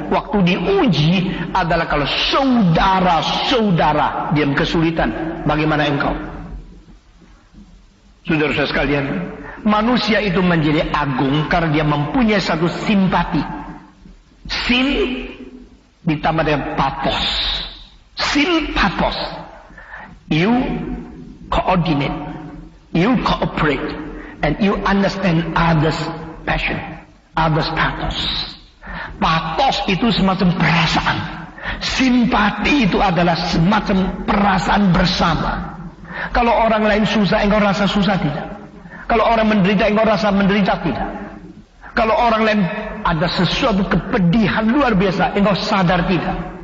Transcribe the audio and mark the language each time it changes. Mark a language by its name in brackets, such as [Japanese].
[Indonesian] Waktu diuji adalah kalau saudara-saudara dia kesulitan. Bagaimana engkau? Saudara-saudara sekalian, manusia itu menjadi agung karena dia mempunyai satu simpati. Sim ditambah dengan pathos. Simpathos. [English] You coordinate, you cooperate, and you understand others' passion, others' pathos. [Indonesian] Pathos itu semacam perasaan. Simpati itu adalah semacam perasaan bersama. Kalau orang lain susah, engkau rasa susah tidak? Kalau orang menderita, engkau rasa menderita tidak? Kalau orang lain ada sesuatu kepedihan luar biasa, engkau sadar tidak?